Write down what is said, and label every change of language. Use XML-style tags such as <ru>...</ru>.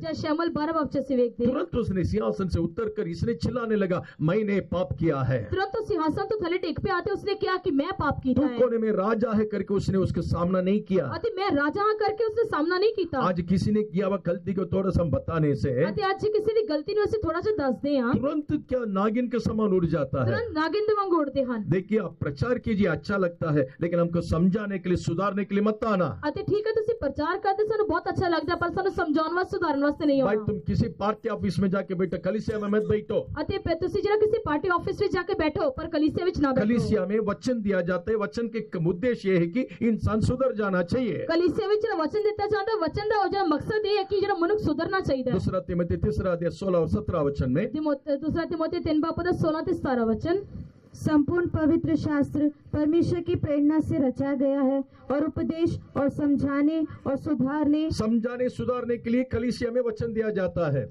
<hi>जब शमूएल 12 बाब से देखते हैं, तुरंत उसने सिंहासन से उतर कर इसने चिल्लाने लगा, मैंने पाप किया है। तुरंत तो सिंहासन तो थले टेक पे आते उसने कहा कि मैं पाप तू किया है, कौन है? मैं राजा है करके उसने उसका सामना नहीं किया। ਅਤੇ मैं राजा हाँ करके उसने सामना नहीं किया। आज किसी ने किया हुआ गलती को थोड़ा सा हम बताने से</hi> <pa>ਅਤੇ ਅੱਜ ਜੇ ਕਿਸੇ ਦੀ ਗਲਤੀ ਨੂੰ ਅਸੀਂ ਥੋੜਾ ਜਿਹਾ ਦੱਸਦੇ ਹਾਂ,</pa> <hi>तुरंत क्या नागिन के समान उड़ जाता है।</hi> <pa>ਤੁਰੰਤ ਨਾਗਿਨ ਦੇ ਵਾਂਗ ਉੱਡਦੇ ਹਨ।</pa> <hi>देखिए आप प्रचार कीजिए, अच्छा लगता है, लेकिन हमको समझाने के लिए, सुधारने के लिए मत आना।</hi> <pa>ਅਤੇ ਠੀਕ ਹੈ ਤੁਸੀਂ ਪ੍ਰਚਾਰ ਕਰਦੇ ਸਾਨੂੰ ਬਹੁਤ ਅੱਛਾ ਲੱਗਦਾ ਪਰ ਸਾਨੂੰ ਸਮਝਾਉਣ ਵਾਸਤੇ ਸੁਧਾਰਨ ਵਾਸਤੇ ਨਹੀਂ</pa> <hi>भाई</hi> <pa>ਆਉਣਾ।</pa> <hi>तुम किसी पार्टी ऑफिस में जाके बैठो, कलीसिया में मत बैठो।</hi> <pa>ਅਤੇ ਫਿਰ ਤੁਸੀਂ ਜਿਹੜਾ ਕਿਸੇ ਪਾਰਟੀ ਆਫਿਸ ਵਿੱਚ ਜਾ ਕੇ ਬੈਠੋ ਪਰ ਕਲੀਸਿया ਵਿੱਚ ਨਾ ਬੈਠੋ।</pa> <hi>कलीसिया में वचन दिया जाता है, वचन के उद्देश्य ये है कि इंसान सुधर जाना चाहिए।</hi> <pa>ਕਲੀਸਿया ਵਿੱਚ ਜਿਹੜਾ ਵਚਨ ਦਿੱਤਾ ਜਾਂਦਾ ਵਚਨ ਦਾ ਜਿਹੜਾ ਮਕਸਦ ਇਹ ਹੈ ਕਿ ਜਿਹੜਾ ਮਨੁੱਖ ਸੁਧਰਨਾ ਚਾਹੀਦਾ ਹੈ।</pa> <hi>दूसरा तिमोथी 3 अध्याय 16 और 17 वचन में, दूसरा तिमोथी 3 बाब 16 ਤੇ 17 वचन, संपूर्ण पवित्र शास्त्र परमेश्वर की प्रेरणा से रचा गया है और उपदेश और समझाने और सुधारने के लिए कलीसिया में वचन दिया जाता है।</hi>